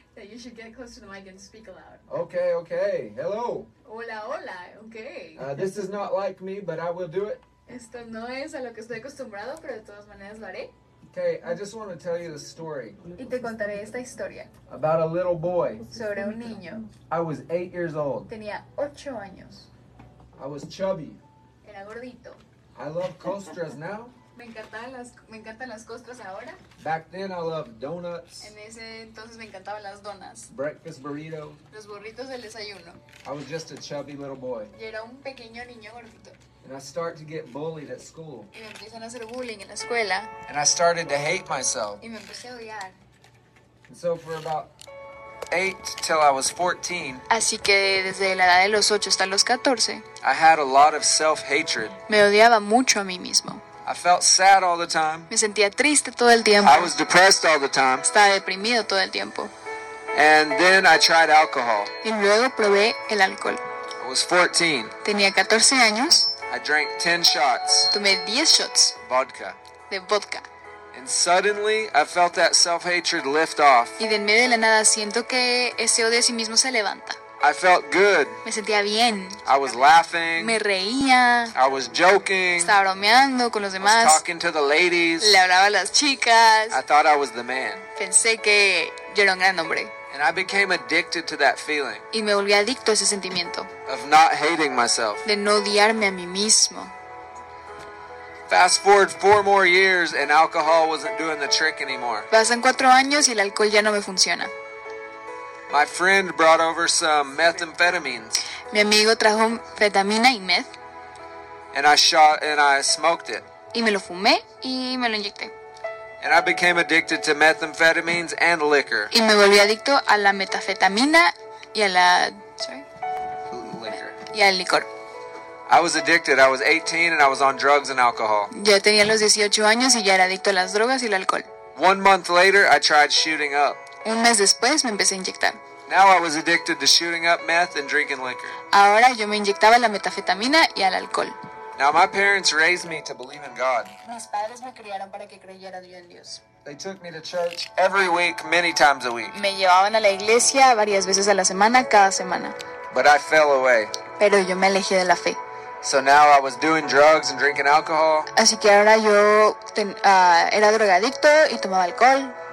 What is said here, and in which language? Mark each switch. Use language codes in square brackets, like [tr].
[en] That you should get close to the mic and speak aloud. Okay, okay. Hello. [es] Hola, hola. Okay. [en] This is not like me, but I will do it. [es] Esto no es a lo que estoy acostumbrado, pero de todas maneras lo haré. [en] Okay, I just want to tell you the story. [es] Y te contaré esta historia. [en] About a little boy. [es] Sobre un niño. [en] I was 8 years old. [es] Tenía 8 años. [en] I was chubby. [es] Era gordito. [en] I love costras now. [es] Me encantan las costras ahora. [en] Back then I loved donuts. [es] En ese entonces me encantaban las donas. [en] Breakfast burrito. [es] Los burritos del desayuno. [en] I was just a chubby little boy. [es] Y era un pequeño niño gordito. [en] And I start to get bullied at school. [es] Y me empiezan a hacer bullying en la escuela. [en] And I started to hate myself. [es] Y me empecé a odiar. [en] And so for about 8 till I was 14. [es] Así que desde la edad de los 8 hasta los 14. [en] I had a lot of self-hatred. [es] Me odiaba mucho a mí mismo. [en] I felt sad all the time. [es] Me sentía triste todo el tiempo. [en] I was depressed all the time. [es] Estaba deprimido todo el tiempo. [en] And then I tried alcohol. [es] Y luego probé el alcohol. [en] I was 14. [es] Tenía 14 años. [en] I drank 10 shots. [es] Tomé 10 shots. [en] Vodka. [es] De vodka. [en] And suddenly I felt that self-hatred lift off. [es] Y de en medio de la nada siento que ese odio a sí mismo se levanta. [en] I felt good. [es] Me sentía bien. [en] I was laughing. [es] Me reía. [en] I was joking. [es] Estaba bromeando con los demás. [en] I was talking to the ladies. [es] Le hablaba a las chicas. [en] I thought I was the man. [es] Pensé que yo era un gran hombre. [en] And I became addicted to that feeling. [es] Y me volví adicto a ese sentimiento. [en] Of not hating myself. [es] De no odiarme a mí mismo. [en] Fast forward 4 more years and alcohol wasn't doing the trick anymore. [es] Pasan 4 años y el alcohol ya no me funciona. [en] My friend brought over some methamphetamines. [es] Mi amigo trajo fetamina y meth. [en] And I shot and I smoked it. [es] Y me lo fumé y me lo inyecté. [en] And I became addicted to methamphetamines and liquor. [es] Y me volví adicto a la metafetamina y a la... [en] Liquor. [es] Y al licor. [en] I was addicted. I was 18 and I was on drugs and alcohol. [es] Ya tenía los 18 años y ya era adicto a las drogas y el alcohol. [en] 1 month later, I tried shooting up. [es] Un mes después me empecé a inyectar. [en] Now I was addicted to shooting up meth and drinking liquor. [es] Ahora yo me inyectaba la metafetamina y al alcohol. [en] Now my parents raised me to believe in God. [es] Mis padres me criaron para que creyera yo en Dios. [en] They took me to church every week, many times a week. [es] Me llevaban a la iglesia varias veces a la semana, cada semana. [en] But I fell away. [es] Pero yo me alejé de la fe. [en] So now I was doing drugs and drinking alcohol. [es] Así que ahora yo era drogadicto y tomaba alcohol.